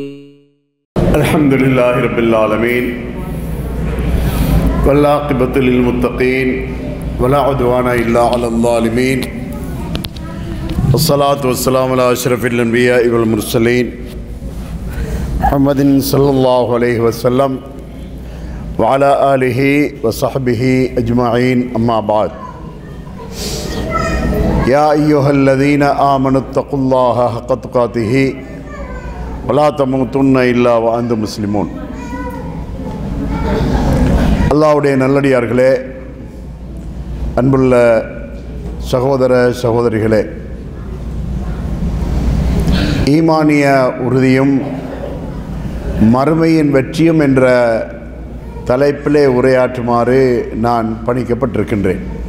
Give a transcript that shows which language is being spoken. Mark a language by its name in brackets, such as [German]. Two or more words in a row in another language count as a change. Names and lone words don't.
[Arabic] الحمد لله رب العالمين والعاقبة للمتقين ولا عدوان إلا على الظالمين والصلاة والسلام على أشرف الأنبياء والمرسلين محمد صلى الله عليه وسلم وعلى آله وصحبه أجمعين أما بعد يا أيها الذين آمنوا اتقوا الله حق تقاته ولا تموتن إلا وأنتم مسلمون. [Tamil] அல்லாஹ்வுடைய நல்லடியார்களே, அன்புள்ள சகோதர சகோதரிகளே, ஈமானிய உறுதியும் மறுமையின் வெற்றியும் என்ற தலைப்பிலே உரையாற்றுமாறு நான் பணிக்கப்பட்டிருக்கின்றேன்.